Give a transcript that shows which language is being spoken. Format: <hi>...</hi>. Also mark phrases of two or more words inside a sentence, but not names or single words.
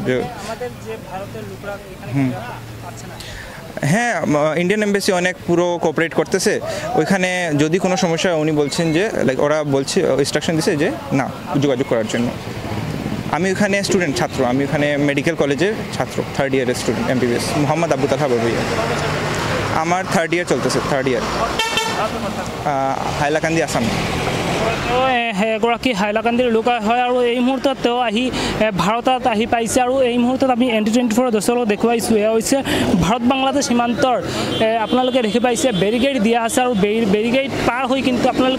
<bn>হ্যাঁ</bn> <en>Indian embassy</en> <bn>অনেক পুরো কোঅপারেট করতেছে ওইখানে যদি কোনো সমস্যা উনি বলছেন যে লাইক ওরা বলছে ইনস্ট্রাকশন দিছে যে না যোগাযোগ করার জন্য আমি ওখানে স্টুডেন্ট ছাত্র আমি ওখানে মেডিকেল কলেজের ছাত্র</bn> <en>3rd year student MBBS</en> <bn>মোহাম্মদ আবু তালহা বড়ুইয়া আমার</bn> <en>3rd year</en> <bn>চলতেছে</bn> <en>3rd year</en> <bn>হাইলাকান্দি আসাম</bn> <as>এগৰাকী হাইলাকান্দিৰ লোক হয় আৰু এই মুহূৰ্তত তেওঁ আহি ভাৰতত আহি পাইছে আৰু এই মুহূৰ্তত আমি ND24 দৰ্শকক দেখুৱাইছোঁ এয়া হৈছে ভাৰত বাংলাদেশ সীমান্তৰ আপোনালোকে দেখি পাইছে বেৰিকেড দিয়া আছে আৰু বেৰিকেড পাৰ হৈ কিন্তু আপোনালোকে</as>